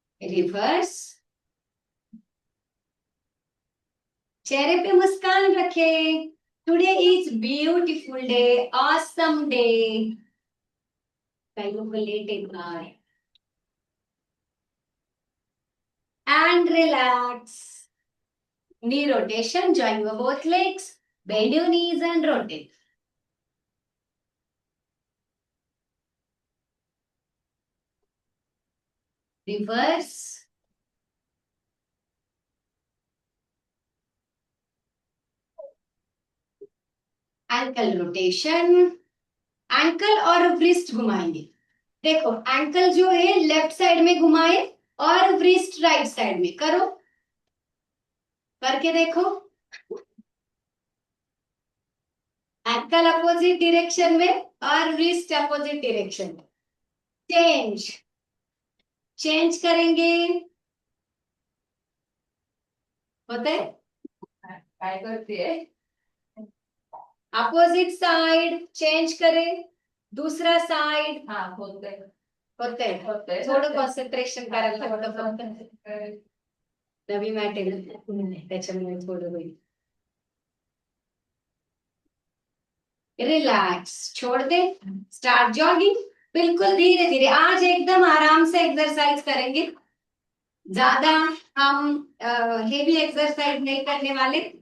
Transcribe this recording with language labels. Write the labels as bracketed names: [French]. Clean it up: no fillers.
[Hindi] Reverse, चेहरे पे मुस्कान रखे। [English] Today is beautiful day, awesome day. [Hindi] पैरों को लेटे बाहर and relax. [English] Knee rotation, join your both legs, bend your knees and rotate. Reverse, ankle rotation, [Hindi] ankle और wrist घुमाएंगे। देखो एंकल जो है लेफ्ट साइड में घुमाए और wrist राइट साइड में करो, करके देखो। एंकल अपोजिट डायरेक्शन में और wrist अपोजिट डायरेक्शन में। चेंज, चेंज करेंगे, होता है काय करते है। अपोजिट साइड चेंज करें, दूसरा साइड। [Marathi] हाँ होते हैं थोडं कॉन्सन्ट्रेशन करायला फक्त नवी मॅट आहे त्याच्यामुळे थोडं होईल। [Hindi] रिलैक्स, छोड़ दे, स्टार्ट जॉगिंग। बिल्कुल धीरे धीरे, आज एकदम आराम से एक्सरसाइज करेंगे, ज्यादा हम हेवी एक्सरसाइज नहीं करने वाले।